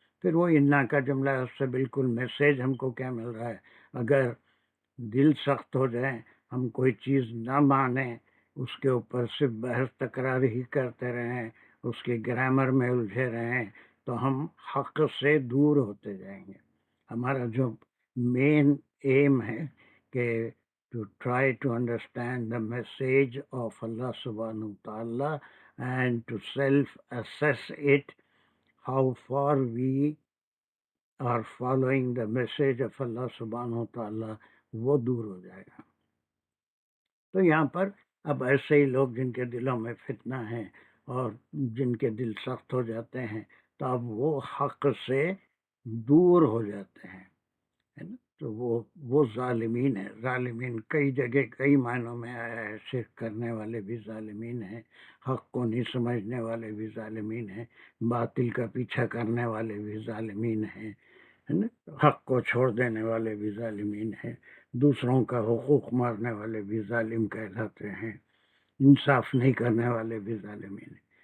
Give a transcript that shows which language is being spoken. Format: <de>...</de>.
<ur>پھر وہ انا کا جملہ ہے، اس سے بالکل میسیج ہم کو کیا مل رہا ہے؟ اگر دل سخت ہو جائیں، ہم کوئی چیز نہ مانیں، اس کے اوپر صرف بحث تکرار ہی کرتے رہیں، اس کے گرامر میں الجھے رہیں، تو ہم حق سے دور ہوتے جائیں گے. ہمارا جو مین ایم ہے کہ</ur> <en>to try to understand the message of Allah subhanahu wa ta'ala and to self-assess it, how far we are following the message of Allah subhanahu wa ta'ala,</en> <ur>وہ دور ہو جائے گا. تو یہاں پر اب ایسے ہی لوگ جن کے دلوں میں فتنہ ہیں اور جن کے دل سخت ہو جاتے ہیں، تو اب وہ حق سے دور ہو جاتے ہیں، ہے نا؟ تو وہ ظالمین ہیں. ظالمین کئی جگہ کئی معنوں میں آیا ہے. شرک کرنے والے بھی ظالمین ہیں، حق کو نہیں سمجھنے والے بھی ظالمین ہیں، باطل کا پیچھا کرنے والے بھی ظالمین ہیں، ہے نا؟ حق کو چھوڑ دینے والے بھی ظالمین ہیں، دوسروں کا حقوق مارنے والے بھی ظالم کہلاتے ہیں، انصاف نہیں کرنے والے بھی ظالمین ہیں.</ur>